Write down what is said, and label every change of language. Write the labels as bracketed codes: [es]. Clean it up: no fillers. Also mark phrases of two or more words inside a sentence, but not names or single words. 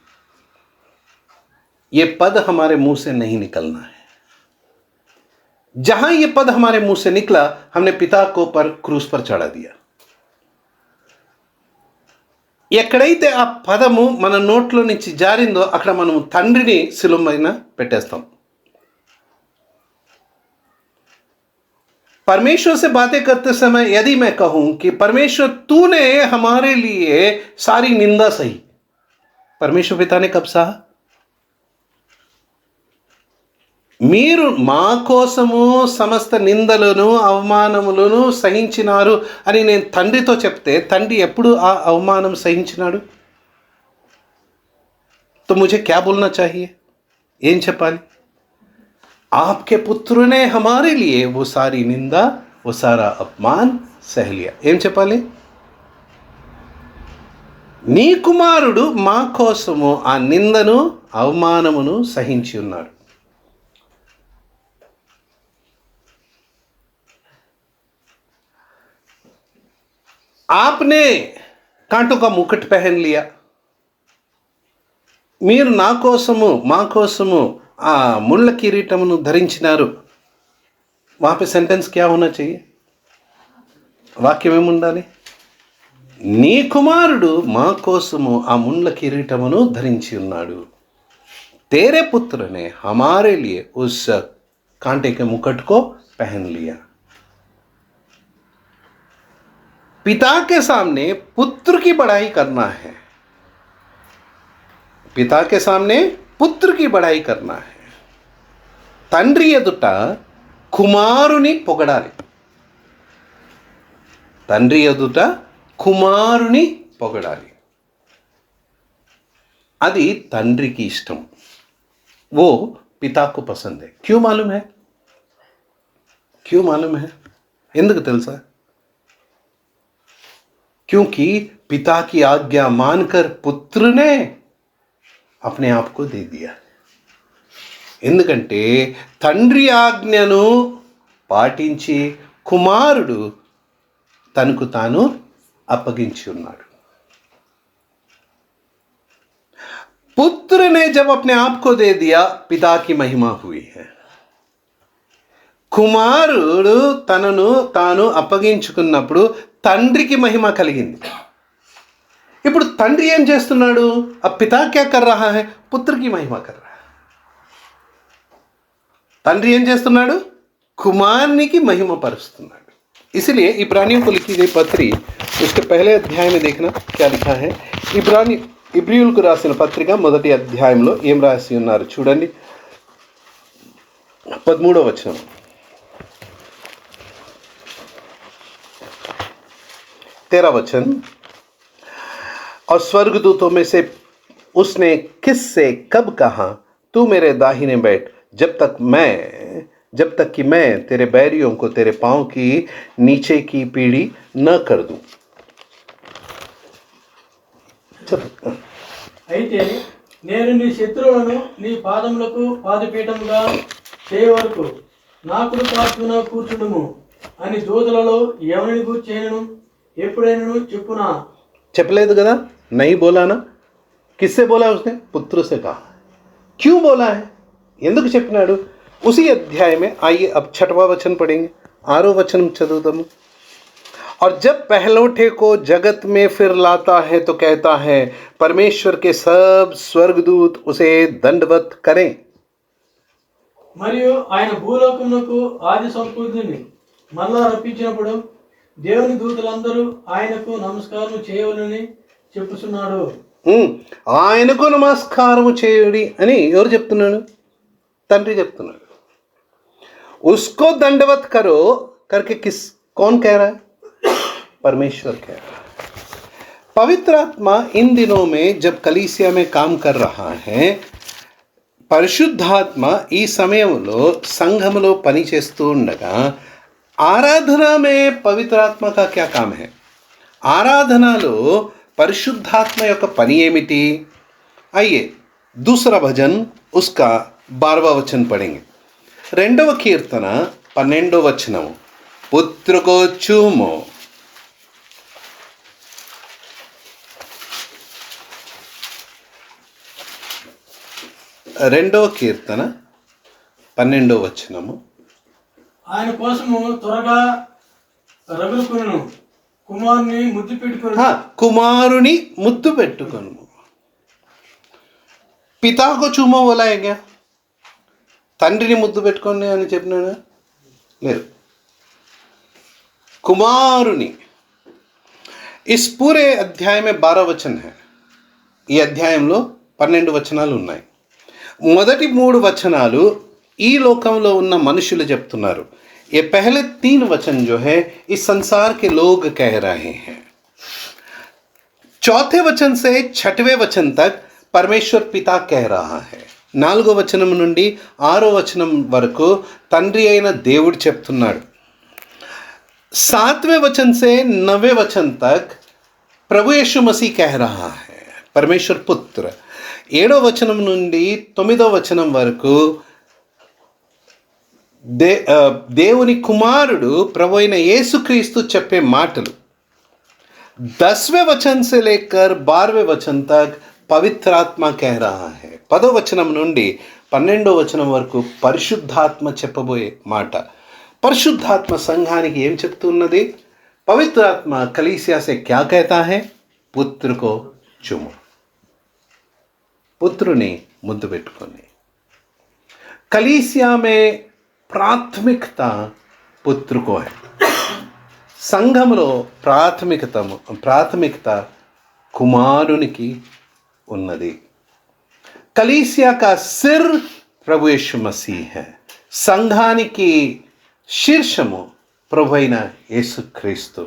[hi] ये पद हमारे मुंह से नहीं निकलना है. जहां ये पद हमारे मुंह से निकला, हमने पिता को पर क्रूस पर चढ़ा दिया. [te] ఎక్కడైతే ఆ పదము మన నోట్లో నుంచి జారిందో అక్కడ మనం తండ్రిని శిలువ పైన పెట్టేస్తాం. [hi] परमेश्वर से बातें करते समय यदि मैं कहूं कि परमेश्वर तूने हमारे लिए सारी निंदा सही, परमेश्वर पिता ने कब सहा? [te] మీరు మా కోసము సమస్త నిందలను అవమానములను సహించినారు అని నేను తండ్రితో చెప్తే తండ్రి ఎప్పుడు ఆ అవమానం సహించినాడు? [hi] तो मुझे क्या बोलना चाहिए? [te] ఏం చెప్పాలి? [hi] आपके पुत्र ने हमारे लिए वो सारी निंदा वो सारा अपमान सह लिया. [te] ఏం చెప్పాలి? నీ కుమారుడు మా కోసము ఆ నిందను అవమానమును సహించి ఉన్నాడు. [hi] आपने कांटों का मुकुट पहन लिया. [te] మీరు నా కోసము మా కోసము ఆ ముళ్ళ కిరీటమును ధరించినారు. [hi] वहाँ पे सेंटेंस क्या होना चाहिए? [te] వాక్యం ఏముండాలి? నీ కుమారుడు మా కోసము ఆ ముళ్ళ కిరీటమును ధరించి ఉన్నాడు. [hi] तेरे पुत्र ने हमारे लिए उस कांटे के मुकुट को पहन लिया. पिता के सामने पुत्र की बड़ाई करना है. पिता के सामने पुत्र की बड़ाई करना है. [te] తండ్రి ఎదుట కుమారుని పొగడాలి. తండ్రి ఎదుట కుమారుని పొగడాలి. అది తండ్రికి ఇష్టం. [hi] वो पिता को पसंद है. क्यों मालूम है? क्यों मालूम है? [te] ఎందుకు తెలుసా? [hi] क्योंकि पिता की आज्ञा मानकर पुत्र ने अपने आप को दे दिया. [te] ఎందుకంటే తండ్రి ఆజ్ఞను పాటించి కుమారుడు తనకు తాను అప్పగించి ఉన్నాడు. [hi] पुत्र ने जब अपने आप को दे दिया, पिता की महिमा हुई है. [te] కుమారుడు తనను తాను అప్పగించుకున్నప్పుడు తండ్రికి మహిమ కలిగింది. ఇప్పుడు తండ్రి ఏం చేస్తున్నాడు? [hi] अब पिता क्या कर रहा है? पुत्र की महिमा कर रहा है. [te] తండ్రి ఏం చేస్తున్నాడు? కుమారునికి మహిమ పరుస్తున్నాడు. [hi] इसलिए इब्रानियों को लिखी गई पत्री उसके पहले अध्याय में देखना क्या लिखा है. [te] ఇబ్రియులకు రాసిన పత్రిక మొదటి అధ్యాయంలో ఏం రాసి ఉన్నారు చూడండి. 13వ వచనం. [hi] तेरा वचन. और स्वर्गदूतों में से उसने किससे कब कहा, तू मेरे दाहिने बैठ, जब तक कि मैं तेरे बैरियों को तेरे पांव की नीचे की पीढ़ी न कर दूं. [te] అయితే నేను నీ శత్రువులను నీ పాదములకు పాదపీఠముగా చేయ వరకు నా కుడి పార్శ్వన కూర్చుండుము అని దూతలలో ఎవరిని గూర్చేయను ఎప్పుడైనా చెప్పునా. చెప్పలేదు కదా, [hi] नहीं बोला ना. किससे बोला उसने? पुत्र से कहा. क्यों बोला है? [te] ఎందుకు చెప్పినాడు? [hi] उसी अध्याय में आइए अब 6वां वचन पढ़ेंगे. 6वां वचन चतुर्थम. और जब पहलौठे को जगत में फिर लाता है तो कहता है, परमेश्वर के सब स्वर्गदूत उसे दंडवत करें. [te] మరియు ఆయన భూలోకమునకు ఆది సంపూర్ణుని మళ్ళా రప్పించినప్పుడు దేవుని దూతలందరూ ఆయనకు నమస్కారం చేయవలని చెప్పుచున్నాడు. ఆయనకు నమస్కారం చేయుడి అని ఎవరు చెప్తున్నాడు? తండ్రి చెప్తున్నాడు. [hi] उसको दंडवत करो करके कौन कह रहा है? परमेश्वर कह रहा है. पवित्र आत्मा इन दिनों में जब कलीसिया में काम कर रहा है, [te] పరిశుద్ధాత్మ ఈ సమయంలో సంఘములో పని చేస్తూ ఉండగా [hi] आराधना में पवित्रात्मा का क्या काम है? [te] ఆరాధనలో పరిశుద్ధాత్మ యొక్క పని ఏమిటి? [hi] అయ్యే दूसरा भजन उसका 12वां वचन पढ़ेंगे. [te] 2వ కీర్తన 12వ వచనం. [hi] पुत्र को चूमो. [te] రెండవ కీర్తన 12వ వచనము. ఆయన కోసము త్వరగా రగులుకొనును, కుమారుని ముద్దు పెట్టుకొను. కుమారుని ముద్దు పెట్టుకొను. [hi] पिता को चूमो बोला गया, [te] తండ్రిని ముద్దు పెట్టుకోండి అని చెప్పినాడా? లేదు, కుమారుని. [hi] इस पूरे अध्याय में 12 वचन है. [te] ఈ అధ్యాయంలో 12 వచనాలు ఉన్నాయి. మొదటి 3 వచనాలు ఈ లోకంలో ఉన్న మనుషులు చెప్తున్నారు. [hi] ये पहले 3 वचन जो है इस संसार के लोग कह रहे हैं. चौथे वचन से 6वें वचन तक परमेश्वर पिता कह रहा है. [te] 4వ వచనం నుండి 6వ వచనం వరకు తండ్రి అయిన దేవుడు చెప్తున్నాడు. [hi] 7वें वचन से 9वें वचन तक प्रभु यीशु मसीह कह रहा है, परमेश्वर पुत्र. [te] 7వ వచనం నుండి 9వ వచనం వరకు దేవుని కుమారుడు ప్రభు అయిన యేసుక్రీస్తు చెప్పే మాటలు. [hi] 10वें वचन से लेकर 12वें वचन तक पवित्र आत्मा कह रहा है. [te] 10వ వచనం నుండి 12వ వచనం వరకు పరిశుద్ధాత్మ చెప్పబోయే మాట. పరిశుద్ధాత్మ సంఘానికి ఏం చెప్తున్నది? [hi] पवित्र आत्मा कलीसिया से क्या कहता है? पुत्र को चुमो. [te] पुत्रని ముద్దు పెట్టుకొని. [hi] कलीसिया में प्राथमिकता पुत्र को है. [te] సంఘంలో ప్రాథమికత కుమారునికి ఉన్నది. [hi] कलीसिया का सिर प्रभु यीशु मसीह है. [te] సంఘానికి शीर्षमु प्रभु అయిన యేసుక్రీస్తు.